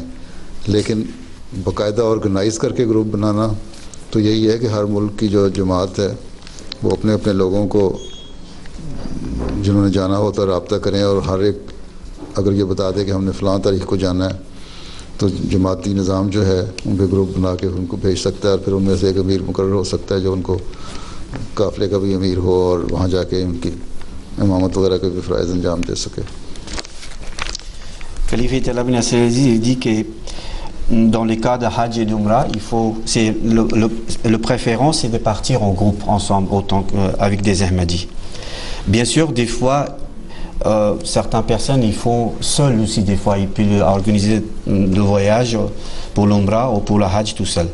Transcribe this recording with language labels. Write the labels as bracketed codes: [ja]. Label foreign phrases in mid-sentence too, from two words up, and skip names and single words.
[ur] لیکن باقاعدہ آرگنائز کر کے گروپ بنانا تو یہی ہے کہ ہر ملک کی جو جماعت ہے وہ اپنے اپنے لوگوں کو جنہوں نے جانا ہو تو رابطہ کریں اور ہر ایک اگر یہ بتا دے کہ ہم نے فلاں تاریخ کو جانا ہے تو جماعتی نظام جو ہے ان کے گروپ بنا کے ان کو بھیج سکتا ہے اور پھر ان میں سے ایک امیر مقرر ہو سکتا ہے جو ان کو قافلے کا بھی امیر ہو اور وہاں جا کے ان کی امامت وغیرہ کے بھی فرائض انجام دے سکے. [fr] Khalife Talab bin Aziz dit que dans les cas de Hajj et d'Umrah, le préférence c'est de partir en groupe ensemble avec des Ahmadis. Bien sûr, des fois, certaines personnes ils font seuls aussi, des fois ils peuvent organiser le voyage pour l'Umrah ou pour la Hajj tout seul.